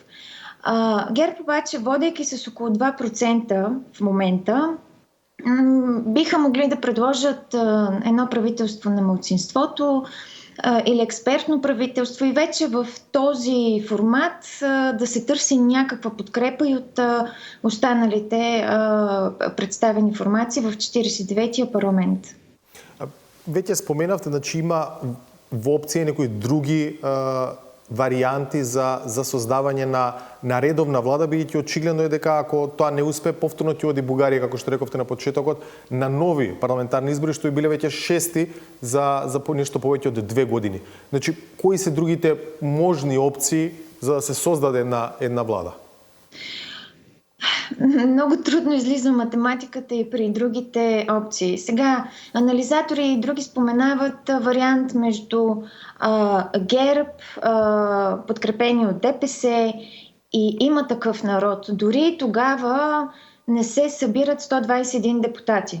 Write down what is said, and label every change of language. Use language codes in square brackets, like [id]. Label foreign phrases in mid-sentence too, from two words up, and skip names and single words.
[bg] ГЕРБ обаче, водейки с около 2% в момента, биха могли да предложат едно правителство на малцинството или експертно правителство и вече в този формат да се търси някаква подкрепа и от останалите представени формации в 49-тия парламент. [mk] Веќе споменавте, значи има во опција некои други варијанти за создавање на редовна влада, бидејќи очигледно е дека ако тоа не успе, повторно ќе оди Бугарија, како што рековте на почетокот, на нови парламентарни избори, што и биле веќе 6-ти за нешто повеќе од 2 години. Значи, кои се другите можни опции за да се создаде една влада? [bg] много трудно излиза математиката и при другите опции. Сега, анализатори и други споменават вариант между ГЕРБ, подкрепени от ДПС и Има такъв народ. Дори тогава не се събират 121 депутати.